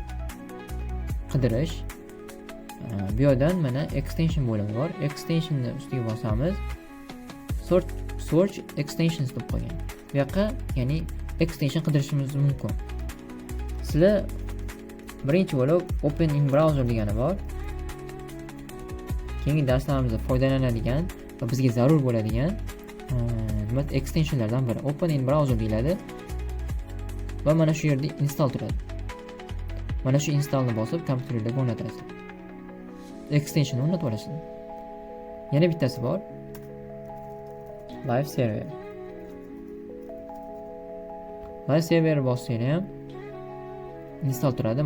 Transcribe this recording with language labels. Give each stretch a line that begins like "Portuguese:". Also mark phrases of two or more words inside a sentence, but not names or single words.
Uzbek: Qidirish. Bu yerdan mana extension bo'limi bor. Extensionni ustiga bosamiz.
English: Search extensions
Uzbek: deb qo'ygan. Bu yoqqa ya'ni extension qidirishimiz mumkin. Sizlar birinchi bo'lib
English: open in browser
Uzbek: degani bor. Keyingi darslarimizda foydalanadigan va bizga zarur bo'ladigan extensionlardan biri
English: open in browser
Uzbek: deyiladi va mana shu yerda install turadi. Mana shu installni bosib kompyuterga o'rnatasiz. Extension o'rnatib olasizlar. Yana bittasi bor.
English: Live server. Live server
Uzbek: bossanglar ham install turadi.